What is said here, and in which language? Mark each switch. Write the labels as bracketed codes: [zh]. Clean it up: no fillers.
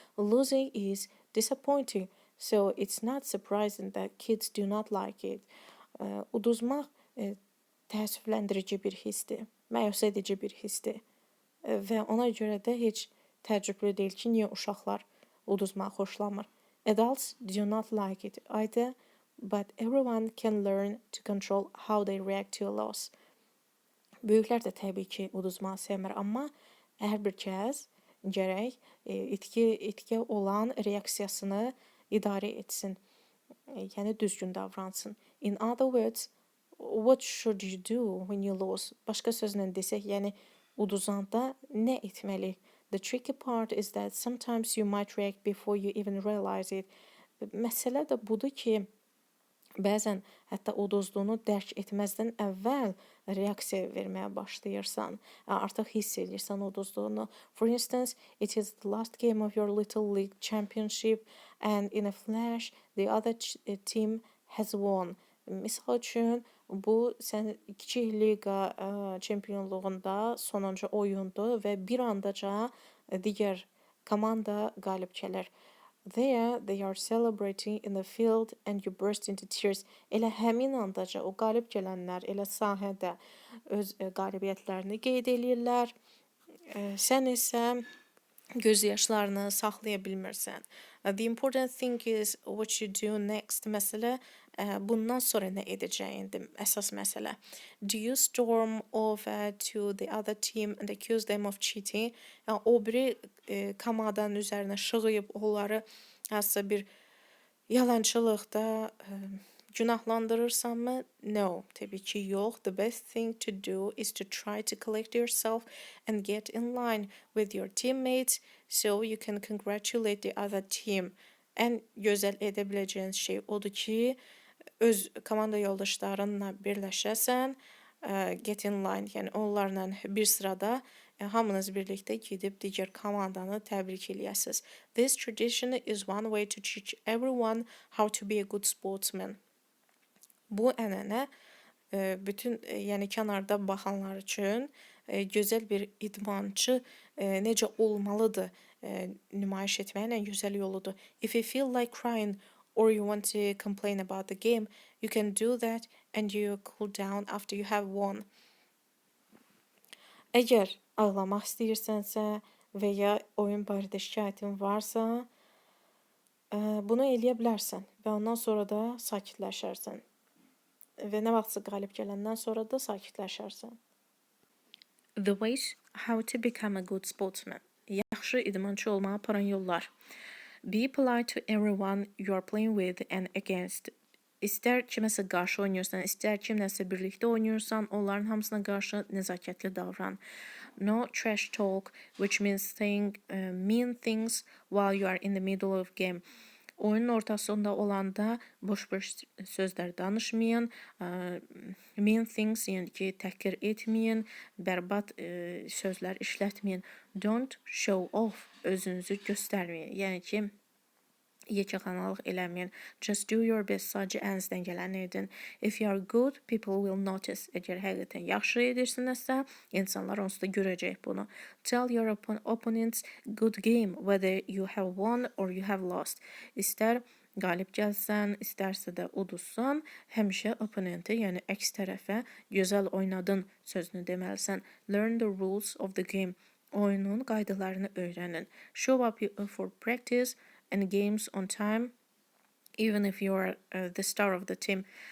[en] Losing is disappointing, so it's not surprising that kids do not like it. [az] Uduzmaq təəssüfləndirici bir hissdir, məyus edici bir hissdir və ona görə də heç təəccüblü deyil ki, niyə uşaqlar uduzmağı xoşlamır. [en] Adults do not like it either, but everyone can learn to control how they react to a loss. [az] Böyüklər də təbii ki, uduzmağı sevmir, amma hər bir kəs gərək itkiyə olan reaksiyasını idarə etsin, yəni düzgün davransın. [en] In other words, what should you do when you lose? [az] Başqa sözlə desək, yəni uduzanda nə etməli? [en] The tricky part is that sometimes you might react before you even realize it. [az] Məsələ də budur ki, bəzən hətta uduzduğunu dərk etməzdən əvvəl reaksiya verməyə başlayırsan. Artıq hiss edirsən uduzduğunu. [en] For instance, it is the last game of your little league championship and in a flash the other team has won. [az] Misal üçün, bu sən kiçik liqa çempionluğunda sonuncu oyundur və bir andaca digər komanda qalib gəlir. [en] There they are celebrating in the field and you burst into tears. [az] Elə həmin andaca o qalib gələnlər elə sahədə öz qalibiyyətlərini qeyd edirlər. Sən isə göz yaşlarını saxlaya bilmirsən. [en] The important thing is what you do next. [az] Məsələ bundan sonra nə edəcəyindir əsas məsələ. [en] Do you storm over to the other team and accuse them of cheating? [az] Yəni, o biri komandanın üzərinə şığıyıb onları hansısa bir yalançılıqda günahlandırırsanmı? No, təbii ki, yox. [en] The best thing to do is to try to collect yourself and get in line with your teammates so you can congratulate the other team. [az] Ən gözəl edə biləcəyin şey odur ki, öz komanda yoldaşlarınla birləşəsən, [en] get in line, [az] yəni onlarla bir sırada hamınız birlikdə gedib digər komandanı təbrik eləyəsiniz. [en] This tradition is one way to teach everyone how to be a good sportsman. [az] Bu ənənə bütün, yəni kənarda baxanlar üçün gözəl bir idmançı necə olmalıdır nümayiş etməyin ən gözəl yoludur. [en] If you feel like crying or you want to complain about the game, you can do that and you cool down after you have won. [az] Əgər ağlamaq istəyirsənsə və ya oyun barədə şikayətin varsa, bunu eləyə bilərsən və ondan sonra da sakitləşərsən. Və nə vaxtsa qalib gələndən sonra da sakitləşərsən. [en] The ways how to become a good sportsman. [az] Yaxşı idmançı olmağa aparan yollar. [en] Be polite to everyone you are playing with and against. [az] İstər kiməsə qarşı oynayırsan, istər kimləsə birlikdə oynayırsan, onların hamısına qarşı nəzakətli davran. [en] No trash talk, which means saying mean things while you are in the middle of game. [az] Oyunun ortasında olanda boş-boş sözlər danışmayın, [en] mean things, [az] yəni ki, təhqir etməyin, bərbad sözlər işlətməyin. [en] Don't show off, [az] özünüzü göstərməyin, yəni ki, yekəxanalıq eləməyin. [en] Just do your best, [az] sadəcə əlinizdən gələni edin. [en] If you are good, people will notice. [az] Əgər həqiqətən yaxşı edirsinizsə, insanlar onsuz da görəcək bunu. [en] Tell your opponents good game, whether you have won or you have lost. [az] İstər qalib gəlsən, istərsə də uduzsan, həmişə opponentə, yəni əks tərəfə gözəl oynadın sözünü deməlisən. [en] Learn the rules of the game. [az] Oyunun qaydalarını öyrənin. [en] Show up for practice and games on time, even if you are the star of the team.